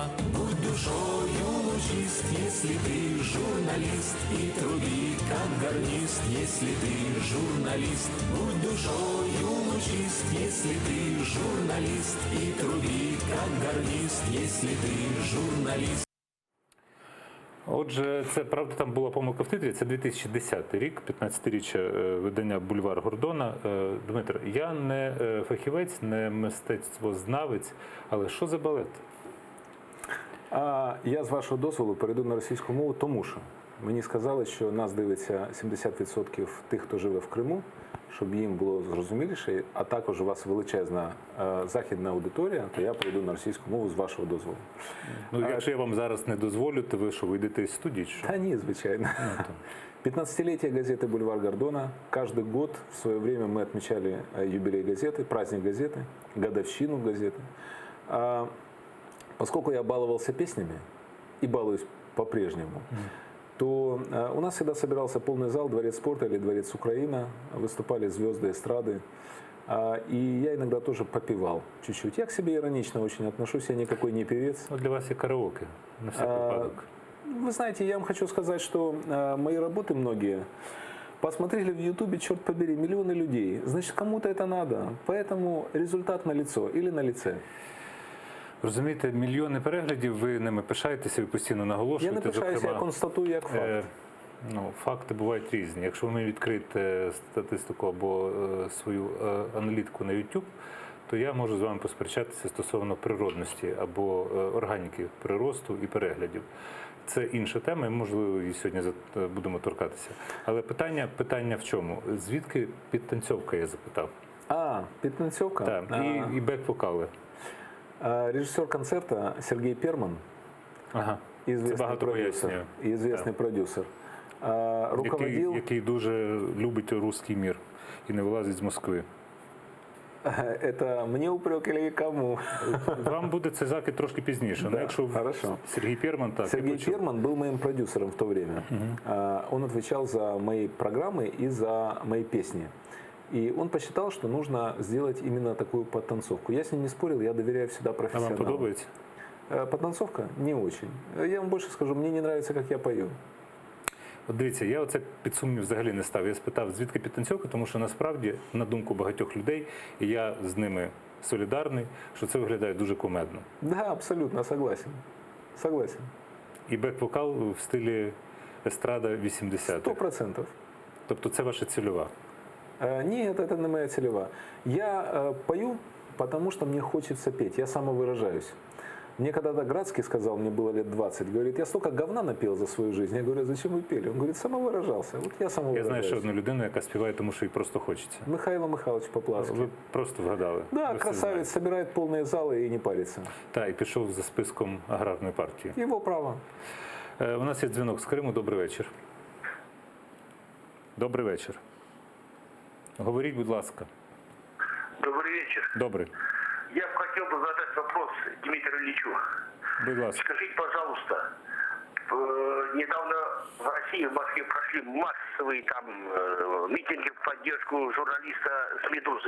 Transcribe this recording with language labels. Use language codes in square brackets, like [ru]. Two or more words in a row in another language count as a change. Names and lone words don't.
[ru] Будь душою лучист, если ты журналист, и труби, как гарнист, если ты журналист. Будь душою лучист, если ты журналист, и труби, как гарнист, если ты журналист. [uk] Отже, це, правда, там була помилка в титрі, це 2010 рік, 15-річчя видання «Бульвар Гордона». Дмитро, я не фахівець, не мистецтвознавець, але що за балет? Я, з вашого дозволу, перейду на російську мову, тому що мені сказали, що нас дивиться 70% тих, хто живе в Криму, щоб їм було зрозуміліше, а також у вас величезна західна аудиторія, то я перейду на російську мову з вашого дозволу. Ну, якщо я вам зараз не дозволю, то ви що, вийдете із студії? Що? Да не, звичайно. [ru] 15-летие газеты «Бульвар Гордона». Каждый год в свое время мы отмечали юбилей газеты, праздник газеты, годовщину газеты. Поскольку я баловался песнями и балуюсь по-прежнему, то у нас всегда собирался полный зал, Дворец спорта или Дворец Украина, выступали звезды эстрады. И я иногда тоже попевал чуть-чуть. Я к себе иронично очень отношусь, я никакой не певец. [uk] Ну, для вас є караоке, на всякий випадок. [ru] Вы знаете, я вам хочу сказать, что мои работы многие посмотрели в Ютубе, черт побери, миллионы людей. Значит, кому-то это надо. Поэтому результат налицо или на лице. [uk] Розумієте, мільйони переглядів, ви ними пишаєтеся, ви постійно наголошуєте. Я не пишаюся, я констатую як факт. Факти бувають різні. Якщо ви відкриєте статистику або свою аналітику на YouTube, то я можу з вами посперечатися стосовно природності або органіки приросту і переглядів. Це інша тема, і, можливо, її сьогодні будемо торкатися. Але питання в чому? Звідки підтанцьовка, я запитав? Підтанцьовка? Так, і бек-вокали. [ru] Режиссер концерта Сергей Перман, известный продюсер, [uk] який дуже любить русський мір і не вилазить з Москви. [ru] Это мне упрек или кому? [uk] Вам буде цей закид трошки пізніше. Ну, якщо [ru] Хорошо. [uk] Сергій Перман, так. я [ru] Сергей [uk] почув. [ru] Перман был моим продюсером в то время. Он отвечал за мои программы и за мои песни. И он посчитал, что нужно сделать именно такую подтанцовку. Я с ним не спорил, я доверяю всегда [uk] А вам [ru] профессионалам. [uk] подобається? [ru] Подтанцовка? Не очень. Я вам больше скажу, мне не нравится, как я пою. [uk] От дивіться, я оце під сумнів взагалі не став. Я спитав, звідки підтанцьовка, тому що насправді, на думку багатьох людей, і я з ними солідарний, що це виглядає дуже кумедно. [ru] Да, абсолютно, согласен. Согласен. [uk] І бек-вокал в стилі естрада 80-х. 100%. Тобто це ваша цільова. [ru] Нет, это не моя целевая. Я пою, потому что мне хочется петь. Я самовыражаюсь. Мне когда-то Градский сказал, мне было лет 20, говорит, я столько говна напел за свою жизнь. Я говорю, зачем вы пели? Он говорит, самовыражался. Вот я самовыражаюсь. [uk] Я знаю ще одну людину, яка співає, тому що їй просто хочеться. Михайло Михайлович Поплавский. Ви просто вгадали. [ru] Да, [uk] Ви [ru] все красавец, собирает полные залы и не парится. [uk] Так, і пішов за списком аграрної партії. [ru] Его право. [uk] У нас є дзвінок з Криму. Добрий вечір. Добрий вечір. Говоріть, будь ласка. [ru] Добрый вечер. [uk] Добрий. [ru] Я бы хотел бы задать вопрос Дмитрию Ильичу. [uk] Будь ласка. [ru] Скажите, пожалуйста, недавно в России, в Москве прошли массовые там митинги в поддержку журналиста с «Медузы».